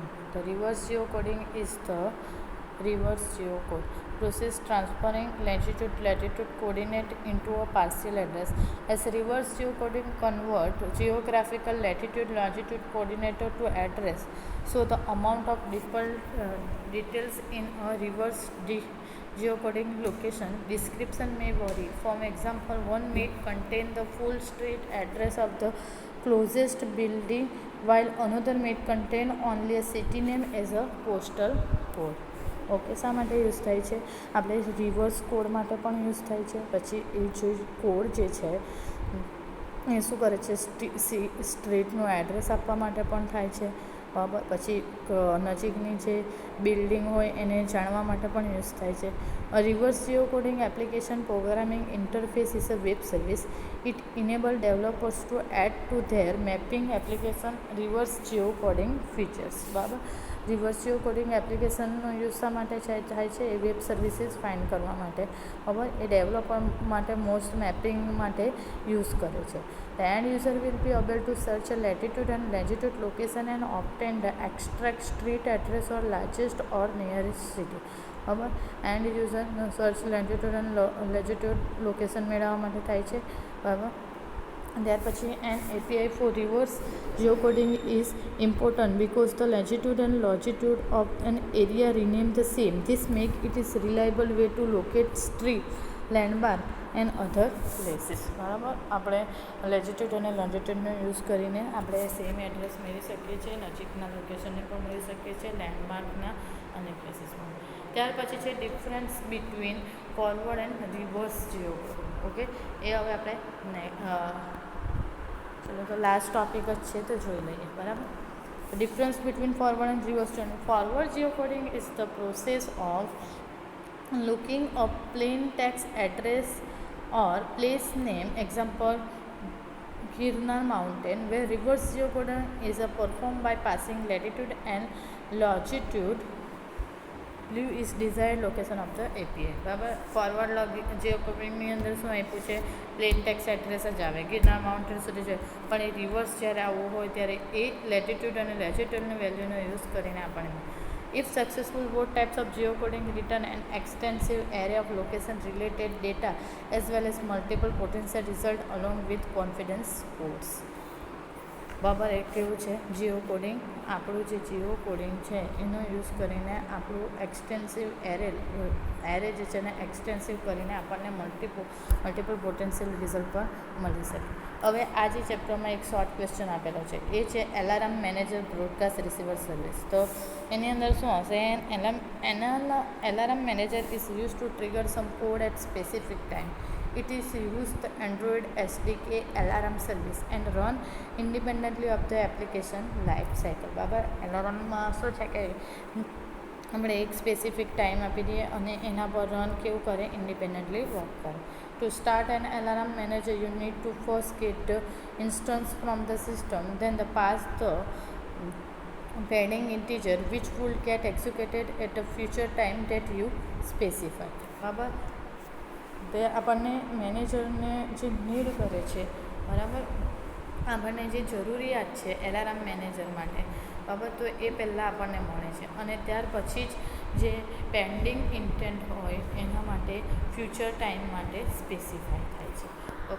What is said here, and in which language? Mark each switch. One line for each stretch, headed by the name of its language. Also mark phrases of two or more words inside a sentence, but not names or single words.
English: The reverse geocoding is the reverse geocode process transferring latitude coordinate into a partial address. As reverse geocoding convert geographical latitude longitude coordinate to address, so the amount of details in a reverse geocoding location description may vary. For example, one may contain the full street address of the closest building, while another may contain only a city name as a postal code.
Gujarati: ઓકે, શા માટે યુઝ થાય છે? આપણે
English: reverse code
Gujarati: માટે પણ યુઝ થાય છે. પછી એ જે કોડ જે છે એ શું કરે છે? સ્ટ્રીટનું એડ્રેસ આપવા માટે પણ થાય છે. બરાબર, પછી નજીકની જે બિલ્ડિંગ હોય એને જાણવા માટે પણ યુઝ થાય છે.
English: A reverse geocoding application programming interface is a web service. It enables developers to add to their mapping application reverse geocoding features.
Gujarati: બરાબર,
English: reverse geocoding
Gujarati: એપ્લિકેશનનો યુઝ શા માટે થાય છે? એ
English: web services find
Gujarati: કરવા માટે. બરાબર, એ ડેવલપર માટે
English: most mapping
Gujarati: માટે યુઝ કરે છે.
English: The end user will be able to search a latitude and longitude location and obtain the exact street address or largest or nearest city.
Gujarati: બરાબર,
English: end user search latitude and latitude location
Gujarati: મેળવવા માટે થાય છે. બરાબર, ત્યાર પછી
English: an API for reverse geocoding is important because the latitude and longitude of an area remain the same. This makes it is reliable way to locate street, landmark and other places.
Gujarati: બરાબર, આપણે લેટિટ્યુડ અને લોન્જિટ્યુડનો યુઝ કરીને આપણે
English: same address
Gujarati: મેળવી શકીએ છીએ, નજીકના લોકેશનને પણ મળી શકીએ છીએ, લેન્ડમાર્કના અને પ્લેસીસમાં.
English: ત્યાર પછી છે difference between forward and reverse geocoding.
Gujarati: ઓકે, એ હવે આપણે ચલો તો લાસ્ટ ટોપિક જ છે તો જોઈ લઈએ.
English: બરાબર, difference between forward and reverse geocoding. Forward geocoding is the process of looking up plain text address or place name, example Girnar mountain, where reverse geocoding is performed by passing latitude and longitude live is desired location of the API.
Gujarati: બરાબર, ફોરવર્ડ જીઓકોડિંગની અંદર શું આપ્યું છે?
English: plain text address
Gujarati: જ આવે, ગિરનાર માઉન્ટેન સુધી છે. પણ એ રિવર્સ જ્યારે આવવું હોય ત્યારે એ લેટિટ્યુડ અને લેટિટ્યુડની વેલ્યુનો યુઝ કરીને આપણને.
English: If successful, both types of geocoding return an extensive array of location-related data as well as multiple potential results along with confidence codes.
Gujarati: બરાબર, એક કેવું છે જીઓકોડિંગ? આપણું જે જીઓકોડિંગ છે એનો યુઝ કરીને આપણું
English: extensive array
Gujarati: જે છે ને એક્સટેન્સિવ કરીને આપણને
English: multiple potential result
Gujarati: પણ મળી શકે. હવે આ જે ચેપ્ટરમાં એક
English: short question
Gujarati: આપેલો છે એ છે
English: alarm manager broadcast receiver service.
Gujarati: તો એની અંદર શું હશે?
English: Alarm manager is use to trigger some code at specific time. It is used the Android SDK alarm service and run independently of the application life cycle.
Gujarati: બરાબર, એલાર્મમાં શું છે કે આપણે એક
English: specific time
Gujarati: આપી દઈએ અને એના પર રન કેવું કરે?
English: independently work
Gujarati: કરે.
English: To start an alarm manager, you need to first get the instance from the system, then pass the pending integer which will get executed at a future time that you specify.
Gujarati: બરાબર, તે આપણને મેનેજરને જે નીડ કરે છે, બરાબર, આપણને જે જરૂરિયાત છે
English: alarm manager
Gujarati: માટે, બરાબર, તો એ પહેલાં આપણને મળે છે અને ત્યાર પછી જ જે
English: pending intent
Gujarati: હોય એના માટે
English: future time
Gujarati: માટે સ્પેસિફાઈ થાય છે.